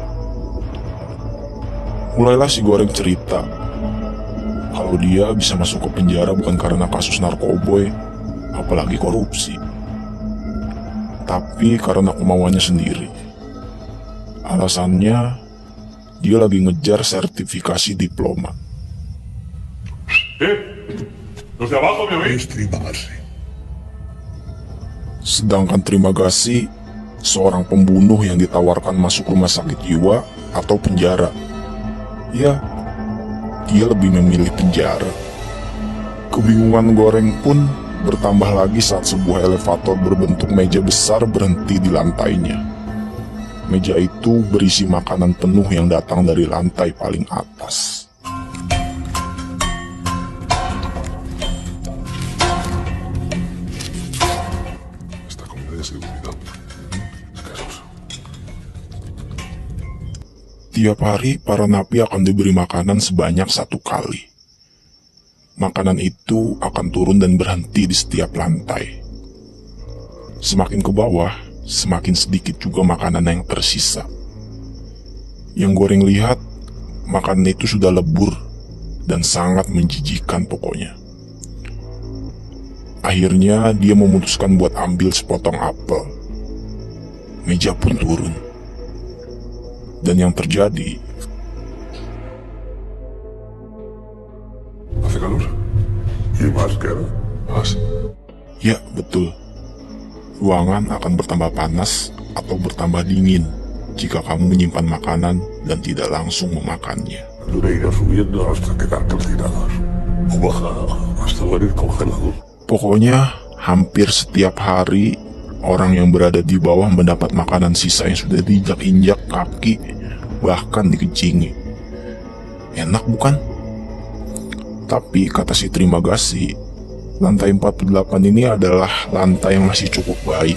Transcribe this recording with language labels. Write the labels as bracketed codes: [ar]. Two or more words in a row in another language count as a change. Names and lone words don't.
[id] Mulailah si Goreng cerita kalau dia bisa masuk ke penjara bukan karena kasus narkoboy, apalagi korupsi, tapi karena kemauannya sendiri. Alasannya, dia lagi ngejar sertifikasi diploma. [es] Los de abajo, ¿me oís? [id] Terima kasih. Sedangkan Terima Kasih, seorang pembunuh yang ditawarkan masuk rumah sakit jiwa atau penjara. Ya, dia lebih memilih penjara. Kebingungan Goreng pun bertambah lagi saat sebuah elevator berbentuk meja besar berhenti di lantainya. Meja itu berisi makanan penuh yang datang dari lantai paling atas. [es] Esta comida de seguridad. Escasos. [id] Tiap hari para napi akan diberi makanan sebanyak 1 kali. Makanan itu akan turun dan berhenti di setiap lantai. Semakin ke bawah, semakin sedikit juga makanan yang tersisa. Yang Goreng lihat, makanan itu sudah lebur dan sangat menjijikan pokoknya. Akhirnya dia memutuskan buat ambil sepotong apel. Meja pun turun. Dan yang terjadi, [es] ¿Hace calor? ¿Y más que ahora? Más. [id] ya betul, ruangan akan bertambah panas atau bertambah dingin jika kamu menyimpan makanan dan tidak langsung memakannya. [es] Dura irá subiendo hasta quedar calcinados. O baja hasta morir congelados. [id] Pokoknya hampir setiap hari orang yang berada di bawah mendapat makanan sisa yang sudah diinjak-injak kaki, bahkan dikecingi. Enak bukan? Tapi kata si Terima Kasih, lantai 48 ini adalah lantai yang masih cukup baik.